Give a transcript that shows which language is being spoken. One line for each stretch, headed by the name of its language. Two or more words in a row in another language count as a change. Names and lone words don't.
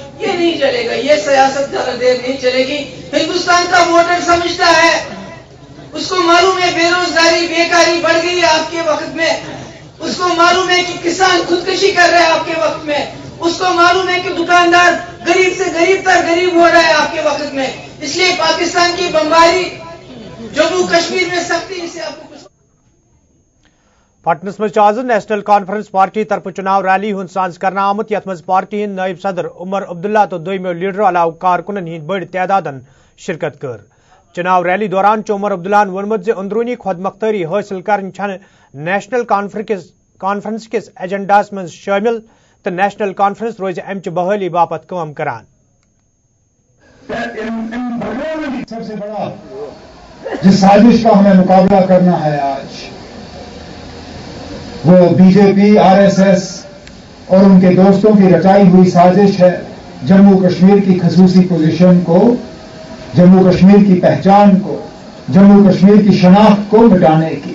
Hindi: ये नहीं चलेगा, ये सियासत ज्यादा देर नहीं चलेगी। हिंदुस्तान का वोटर समझता है, उसको मालूम है बेरोजगारी बेकारी बढ़ गई है आपके वक्त में, उसको मालूम है कि किसान खुदकशी कर रहे हैं आपके वक्त में, उसको मालूम है कि दुकानदार गरीब से गरीब तक गरीब हो रहा है आपके वक्त में। इसलिए पाकिस्तान की बमबारी, जम्मू कश्मीर में सख्ती, इसे आपको
Kashmiri: पटनस मज आज नेशनल कॉन्फ्रेंस पार्टी तरफ चुनाव रैली हुंद सांज करना आमुत, यथ मज पार्टी हिंद नायब सदर उमर अब्दुल्ला तो दोयमो लीडर अलाव कारकुनन हिंद बड़ तादादन शिरकत कर। चुनाव रैली दौरान उमर अब्दुल्लान वोनमुत जे अंदरूनी खुदमुख्तारी हासिल करन छन नेशनल कॉन्फ्रेंस किस एजेंडास मज शामिल तो नेशनल कॉन्फ्रेंस रोज अमच बहाली बापत काम करान।
Hindi: सबसे बड़ा जिस साजिश का हमें मुकाबला करना है आज, वो बीजेपी, आरएसएस और उनके दोस्तों की रचाई हुई साजिश है जम्मू कश्मीर की खसूसी पोजीशन को, जम्मू कश्मीर की पहचान को, जम्मू कश्मीर की शनाख्त को मिटाने की।